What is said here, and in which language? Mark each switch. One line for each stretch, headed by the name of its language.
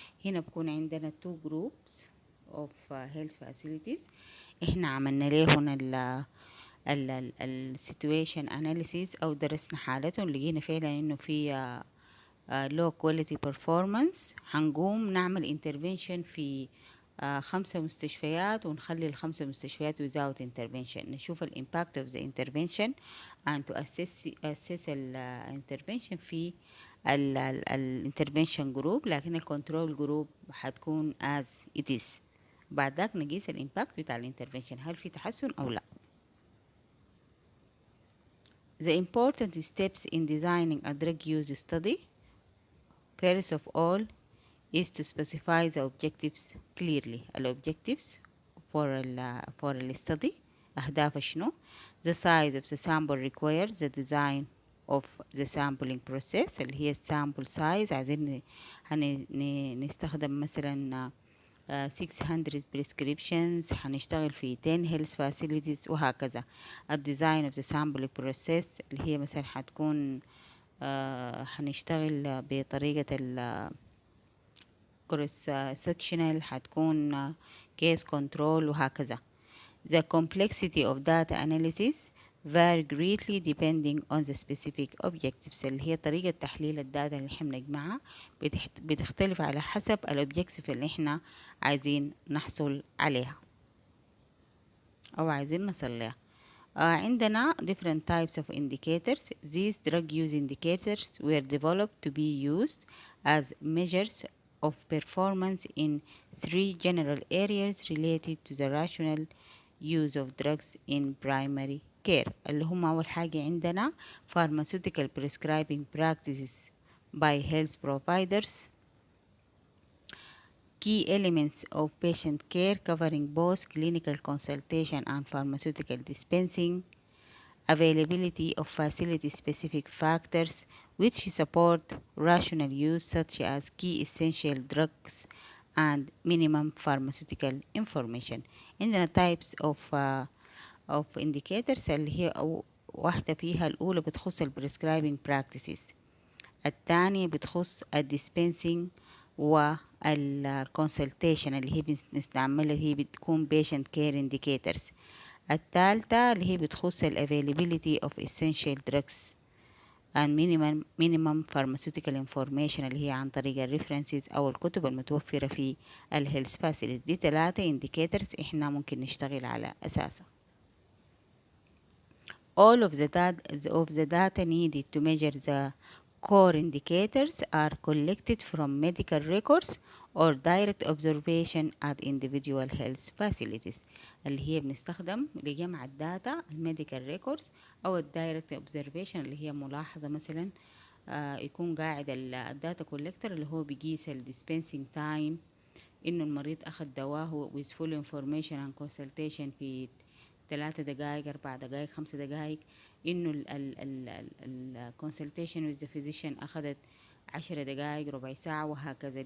Arabic: هنا بكون عندنا
English: two groups of health facilities.
Arabic: احنا عملنا لهم ال situation analysis او درسنا حالتهم، لقينا فعلا انه في
English: low quality performance.
Arabic: هنقوم نعمل intervention في 5 مستشفيات ونخلي ال5 مستشفيات
English: without intervention،
Arabic: نشوف ال
English: impact of the intervention and to assess
Arabic: ال intervention في ال intervention group، لكن ال control group هتكون
English: as it is.
Arabic: بعد ذاك نقيس ال impact بتاع ال intervention هل في تحسن أو لا.
English: The important steps in designing a drug use study. First of all is to specify the objectives clearly.
Arabic: الobjectives for the study أهداف شنو.
English: The size of the sample required. The design of the sampling process
Arabic: اللي هي
English: sample size.
Arabic: عايزين نستخدم مثلا 600 prescriptions، هنشتغل في 10 health facilities وهكذا. الdesign of the sampling process اللي هي مثلا هتكون هنشتغل بطريقة ال كورس sectional، هتكون case control وهكذا.
English: The complexity of data analysis vary greatly depending on the specific objectives.
Arabic: اللي هي طريقة تحليل الداتا اللي احنا بنجمعها بتختلف على حسب الobjective اللي احنا عايزين نحصل عليها أو عايزين نصل لها.
English: عندنا different types of indicators. These drug use indicators were developed to be used as measures of performance in 3 general areas related to the rational use of drugs in primary care.
Arabic: اللي هم أول حاجة عندنا
English: pharmaceutical prescribing practices by health providers, key elements of patient care covering both clinical consultation and pharmaceutical dispensing, availability of facility-specific factors which support rational use such as key essential drugs and minimum pharmaceutical information.
Arabic: عندنا types of indicators اللي هي واحدة فيها الأولى بتخص ال prescribing practices، الثانية بتخص ال dispensing وال consultation اللي هي بنستعملها، هي بتكون patient care indicators. الثالثة اللي هي بتخص ال
English: availability of essential drugs and minimum pharmaceutical information
Arabic: اللي هي عن طريق ال references أو الكتب المتوفرة في ال health facility. دي 3 indicators إحنا ممكن نشتغل على أساسها.
English: All of the data needed to measure the core indicators are collected from medical records or direct observation at individual health facilities.
Arabic: اللي هي بنستخدم لجمع الداتا الميديكال ريكوردز أو الدايركت observation اللي هي ملاحظة مثلا يكون قاعد الداتا كولكتر اللي هو بيقيس الديسبنسينج تايم، إنه المريض أخذ دواه
English: with full information and consultation
Arabic: في 3 دقائق 4 دقائق 5 دقائق، إنه ال
English: consultation with the physician
Arabic: أخذت 10 دقائق ربع ساعة وهكذا.